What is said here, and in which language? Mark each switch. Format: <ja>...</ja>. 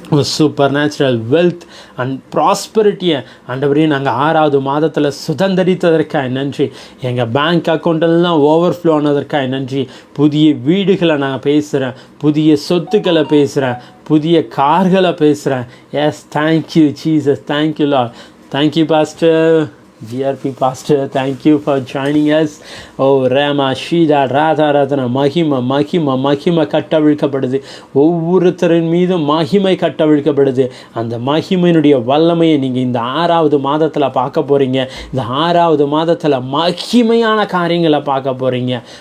<en>super natural wealth and ப்ராஸ்பரிட்டியை</en> <ta>ஆண்டவரே நாங்கள் 6வது மாதத்தில் சுதந்திரித்ததற்காக நன்றி. எங்கள் பேங்க் அக்கௌண்ட்டெல்லாம் ஓவர்ஃப்ளோ ஆனதற்காக நன்றி. புதிய வீடுகளை நாங்கள் பேசுகிறேன், புதிய சொத்துக்களை பேசுகிறேன், புதிய கார்களை பேசுகிறேன்.</ta> <en>Yes, thank you Jesus, thank you Lord. Thank you pastor, GRP pastor, thank you for joining us. ஓ ரேமா ஷீதா ராதா ராதனா.</en> <ta>மகிமை மகிமை மகிமை கட்டவிழ்க்கப்படுது. ஒவ்வொருத்தரின் மீதும் மகிமை கட்டவிழ்க்கப்படுது. அந்த மகிமையினுடைய வல்லமையை நீங்கள் இந்த 6வது மாதத்தில் பார்க்க போகிறீங்க. இந்த 6வது மாதத்தில் மகிமையான காரியங்களை பார்க்க போகிறீங்க.</ta>